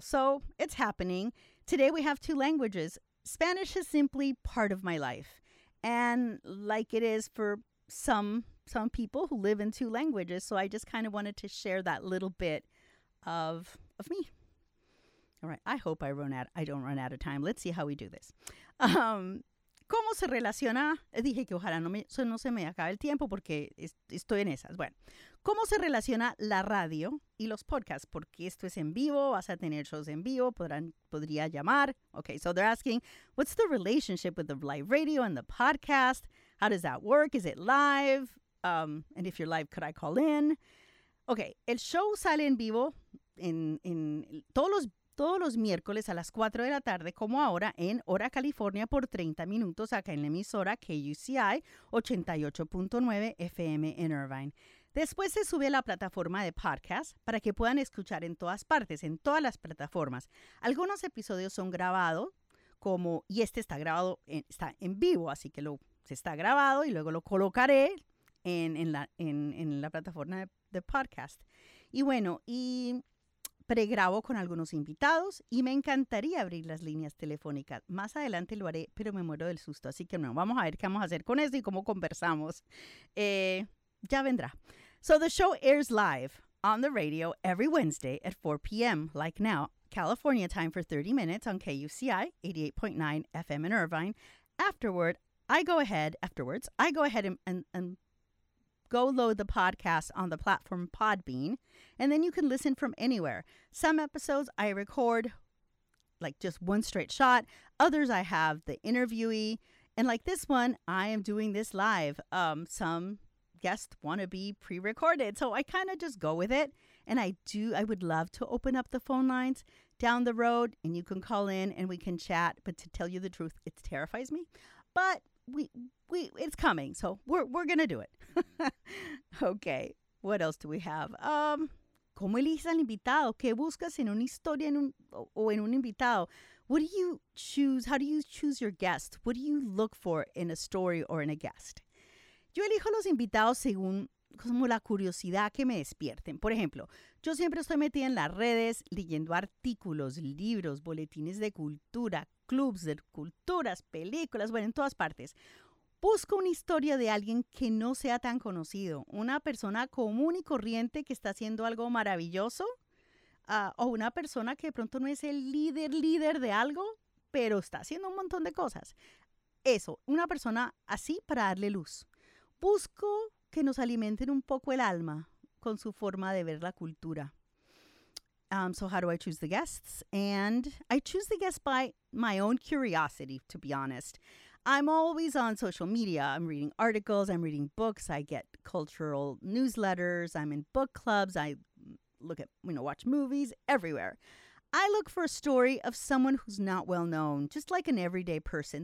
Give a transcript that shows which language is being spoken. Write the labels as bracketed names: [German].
[English] So it's happening. Today we have two languages. Spanish is simply part of my life. And like it is for some people who live in two languages. So I just kind of wanted to share that little bit of me. All right. I hope I don't run out of time. Let's see how we do this. [Spanish] ¿Cómo se relaciona? Dije que ojalá no se me acabe el tiempo porque estoy en esas. Bueno, ¿cómo se relaciona la radio y los podcasts? Porque esto es en vivo, vas a tener shows en vivo, podría llamar. [English] Okay, so they're asking, what's the relationship with the live radio and the podcast? How does that work? Is it live? And if you're live, could I call in? [Spanish] Okay, el show sale en vivo en todos los miércoles a las 4 de la tarde, como ahora, en Hora California, por 30 minutos, acá en la emisora KUCI 88.9 FM en Irvine. Después se sube a la plataforma de podcast para que puedan escuchar en todas partes, en todas las plataformas. Algunos episodios son grabados, como, y este está grabado, está en vivo, así que se está grabado y luego lo colocaré en la plataforma de podcast. Y bueno, y pregrabo con algunos invitados y me encantaría abrir las líneas telefónicas. Más adelante lo haré, pero me muero del susto. Así que bueno, vamos a ver qué vamos a hacer con esto y cómo conversamos. Ya vendrá. [English] So the show airs live on the radio every Wednesday at 4 p.m. like now, California time, for 30 minutes on KUCI 88.9 FM in Irvine. Afterwards, I go ahead and go load the podcast on the platform Podbean, and then you can listen from anywhere. Some episodes I record, like just one straight shot. Others I have the interviewee. And like this one, I am doing this live. Some guests want to be pre-recorded, so I kind of just go with it. And I would love to open up the phone lines down the road, and you can call in and we can chat. But to tell you the truth, it terrifies me. But we it's coming, so we're gonna do it. Okay, what else do we have? [Spanish] ¿Cómo eliges al invitado? ¿Qué buscas en una historia en un invitado? [English] What do you choose? How do you choose your guest? What do you look for in a story or in a guest? [Spanish] Yo elijo los invitados según como la curiosidad que me despierten. Por ejemplo, yo siempre estoy metida en las redes, leyendo artículos, libros, boletines de cultura, clubs de culturas, películas, bueno, en todas partes. Busco una historia de alguien que no sea tan conocido, una persona común y corriente que está haciendo algo maravilloso, o una persona que de pronto no es el líder de algo, pero está haciendo un montón de cosas. Eso, una persona así para darle luz. Busco que nos alimenten un poco el alma con su forma de ver la cultura. [English] So how do I choose the guests? And I choose the guests by my own curiosity, to be honest. I'm always on social media. I'm reading articles. I'm reading books. I get cultural newsletters. I'm in book clubs. I look at, you know, watch movies everywhere. I look for a story of someone who's not well known, just like an everyday person.